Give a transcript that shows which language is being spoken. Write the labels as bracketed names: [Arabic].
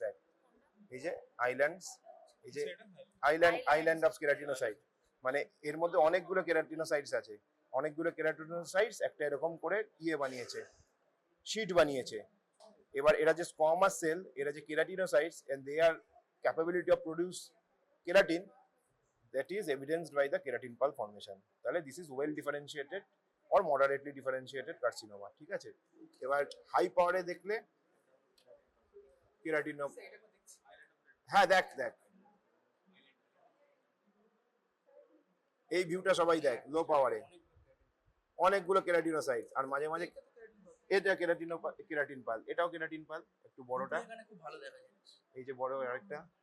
[Bangla] দেখ এই যে আইল্যান্ডস, এই যে আইল্যান্ড অফ কেরাটিনোসাইট, মানে এর মধ্যে অনেকগুলো কেরাটিনোসাইটস আছে, অনেকগুলো কেরাটিনোসাইটস একটা এরকম করে ইয়ে বানিয়েছে, শীট বানিয়েছে। এবার এরা যে স্কোয়ামাস সেল, এরা যে কেরাটিনোসাইটস [English] And they are capability of produce keratin, that is evidenced by the keratin pulp formation. [Bangla] তাহলে [English] this is well differentiated or moderately differentiated carcinoma, [Bangla] ঠিক আছে। এবার হাই পাওয়ারে দেখলে কেরাটিনো, হ্যাঁ দেখ দেখ এই ভিউটা সবাই দেখ, লো পাওয়ারে অনেকগুলো কেরাটিনোসাইটস, আর মাঝে মাঝে এটা কেরাটিন পাল, এটাও কেরাটিন পাল, একটু বড়টা এই যে বড় আরেকটা।